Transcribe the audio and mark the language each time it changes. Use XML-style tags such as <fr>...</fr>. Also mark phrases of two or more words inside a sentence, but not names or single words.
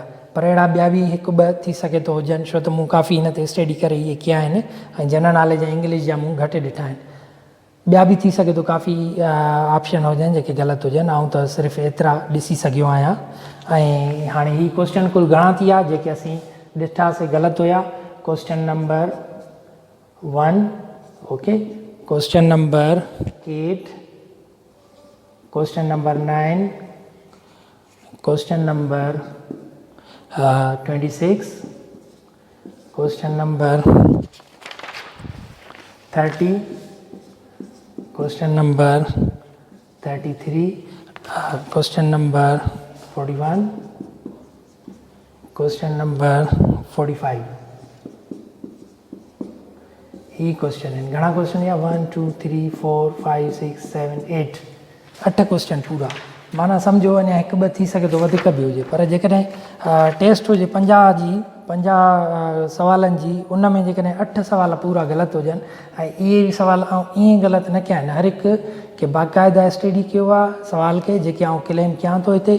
<sd>पर अहिड़ा ॿिया बि हिकु ॿ थी सघे थो हुजनि, छो त मूं काफ़ी हिन ते स्टडी करे इहे कया आहिनि ऐं</sd> <en>general knowledge</en> <sd>ऐं इंग्लिश जा मूं घटि ॾिठा आहिनि. ॿिया बि थी सघे थो काफ़ी ऑप्शन हुजनि जेके ग़लति हुजनि. ऐं त सिर्फ़ु एतिरा ॾिसी सघियो आहियां. ऐं हाणे ही क्वेश्चन कुल घणा थी विया जेके असीं ॾिठासीं ग़लति हुया.</sd> <en>question number 1, okay, question number 8, question number 9, question number 26, question number 30, question number 33, question number 41, question number 45.</en> <sd>ही क्वेश्चन आहिनि. घणा क्वेश्चन या 1 2 3 4 5 6 7 8 8 क्वेश्चन पूरा. माना सम्झो अञा हिकु ॿ थी सघे थो वधीक बि हुजे, पर जेकॾहिं टेस्ट हुजे 50 सवालनि जी, उन में जेकॾहिं 8 सवाल पूरा ग़लति हुजनि ऐं इहे सवाल आउं ईअं ग़लति न कया आहिनि. हर हिकु खे बाक़ाइदा स्टडी कयो आहे सवाल खे, जेके आउं क्लेम कयां थो हिते.</sd>